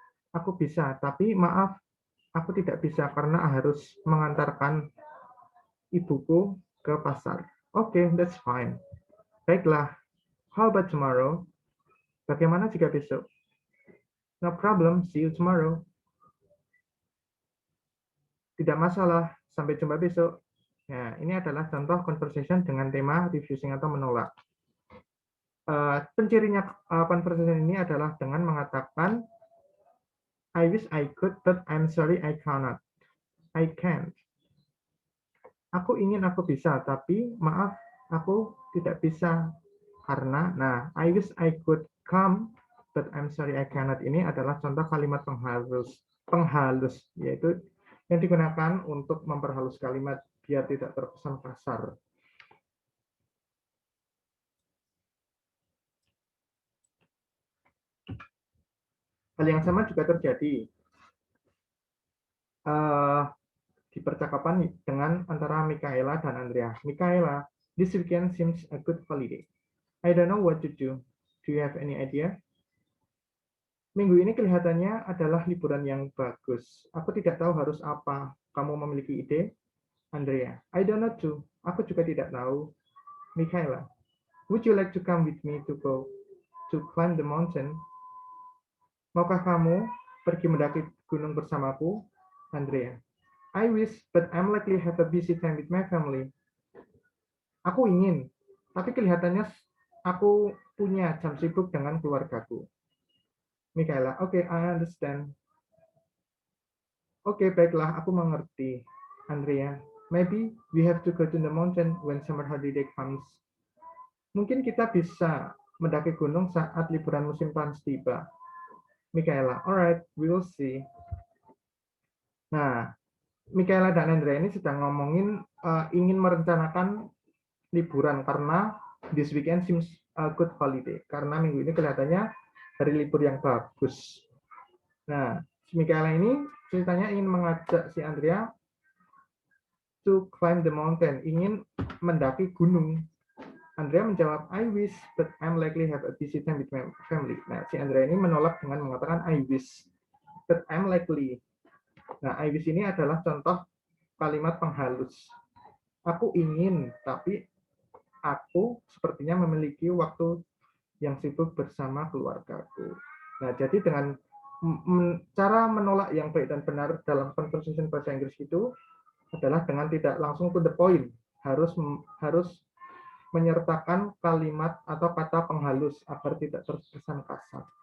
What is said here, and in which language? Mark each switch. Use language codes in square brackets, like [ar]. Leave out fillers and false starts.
[id] Aku bisa, tapi maaf, aku tidak bisa karena harus mengantarkan ibuku ke pasar. [en] Oke, that's fine. [id] Baiklah, [en] how about tomorrow? [id] Bagaimana jika besok? [en] No problem, see you tomorrow. [id] Tidak masalah, sampai jumpa besok. Nah, ini adalah contoh conversation dengan tema refusing atau menolak. Pencirinya conversation ini adalah dengan mengatakan [en] I wish I could, but I'm sorry I cannot. I can't. [id] Aku ingin aku bisa, tapi maaf aku tidak bisa karena. Nah, [en] I wish I could come, but I'm sorry I cannot [id] ini adalah contoh kalimat penghalus, yaitu yang digunakan untuk memperhalus kalimat biar tidak terkesan kasar. Hal yang sama juga terjadi di percakapan dengan antara Michaela dan Andrea. [en] Michaela, this weekend seems a good holiday. I don't know what to do. Do you have any idea? [id] Minggu ini kelihatannya adalah liburan yang bagus. Aku tidak tahu harus apa. Kamu memiliki ide? Andrea, [en] I don't know too. [id] Aku juga tidak tahu. [en] Michaela, would you like to come with me to go to climb the mountain? [id] Maukah kamu pergi mendaki gunung bersamaku? [en] Andrea, I wish, but I'm likely have a busy time with my family. [id] Aku ingin, tapi kelihatannya aku punya jam sibuk dengan keluargaku. Michaela, [en] okay, I understand. [id] Oke, baiklah, aku mengerti. [en] Andrea, maybe we have to go to the mountain when summer holiday comes. [id] Mungkin kita bisa mendaki gunung saat liburan musim panas tiba. Michaela, [en] alright, we will see. [id] Nah, Michaela dan Andrea ini sedang ngomongin ingin merencanakan liburan karena [en] this weekend seems a good holiday. [id] Karena minggu ini kelihatannya hari libur yang bagus. Nah, si Michaela ini ceritanya ingin mengajak si Andrea [en] to climb the mountain, [id] ingin mendaki gunung. [en] Andrea menjawab, I wish, but I'm likely have a busy time with my family. [id] Nah, si Andrea ini menolak dengan mengatakan [en] I wish, but I'm likely. [id] Nah, [en] I wish [id] ini adalah contoh kalimat penghalus. Aku ingin, tapi aku sepertinya memiliki waktu yang sibuk bersama keluargaku. Nah, jadi dengan cara menolak yang baik dan benar dalam conversation bahasa Inggris itu adalah dengan tidak langsung [en] to the point, [id] harus menyertakan kalimat atau kata penghalus agar tidak terkesan kasar.